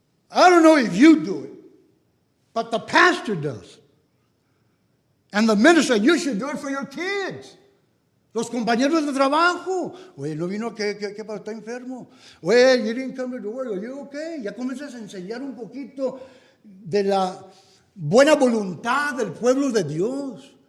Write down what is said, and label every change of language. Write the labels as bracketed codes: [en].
[en] I don't know if you do it, but the pastor does. And the minister, you should do it for your kids. [es] Los compañeros de trabajo. Oye, ¿no vino que está enfermo? [en] Oye, you didn't come to work. Are you okay? [es] Ya comienzas a enseñar un poquito de la buena voluntad del pueblo de Dios.